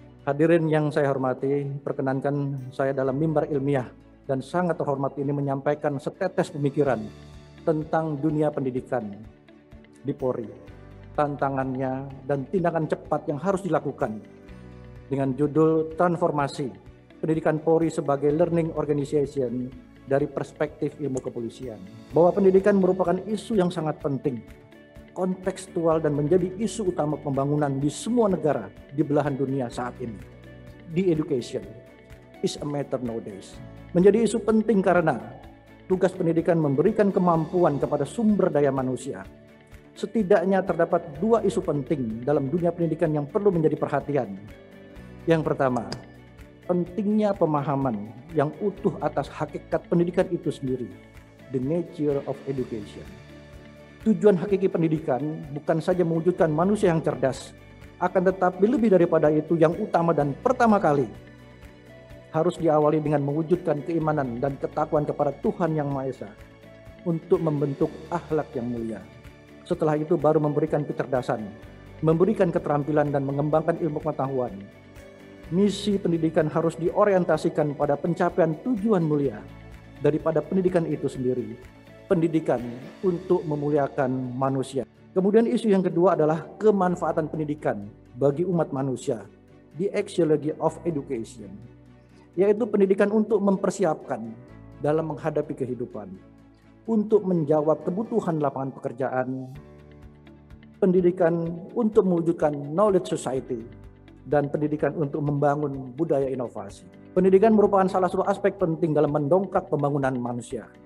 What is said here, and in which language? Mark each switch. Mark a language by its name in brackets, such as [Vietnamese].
[Indonesian] Hadirin yang saya hormati, perkenankan saya dalam mimbar ilmiah dan sangat terhormat ini menyampaikan setetes pemikiran tentang dunia pendidikan di Polri, tantangannya dan tindakan cepat yang harus dilakukan dengan judul Transformasi Pendidikan Polri sebagai Learning Organization dari Perspektif Ilmu Kepolisian. Bahwa pendidikan merupakan isu yang sangat penting, kontekstual dan menjadi isu utama pembangunan di semua negara di belahan dunia saat ini. [English] The education is a matter nowadays. [Indonesian] Menjadi isu penting karena tugas pendidikan memberikan kemampuan kepada sumber daya manusia. Setidaknya terdapat 2 isu penting dalam dunia pendidikan yang perlu menjadi perhatian. Yang pertama, pentingnya pemahaman yang utuh atas hakikat pendidikan itu sendiri, [English] the nature of education. [Indonesian] Tujuan hakiki pendidikan bukan saja mewujudkan manusia yang cerdas, akan tetapi lebih daripada itu yang utama dan pertama kali harus diawali dengan mewujudkan keimanan dan ketakwaan kepada Tuhan Yang Maha Esa untuk membentuk akhlak yang mulia. Setelah itu baru memberikan kecerdasan, memberikan keterampilan dan mengembangkan ilmu pengetahuan. Misi pendidikan harus diorientasikan pada pencapaian tujuan mulia daripada pendidikan itu sendiri. Pendidikan untuk memuliakan manusia. Kemudian isu yang kedua adalah kemanfaatan pendidikan bagi umat manusia. [English] The axiology of education. [Indonesian] Yaitu pendidikan untuk mempersiapkan dalam menghadapi kehidupan. Untuk menjawab kebutuhan lapangan pekerjaan. Pendidikan untuk mewujudkan knowledge society. Dan pendidikan untuk membangun budaya inovasi. Pendidikan merupakan salah satu aspek penting dalam mendongkrak pembangunan manusia.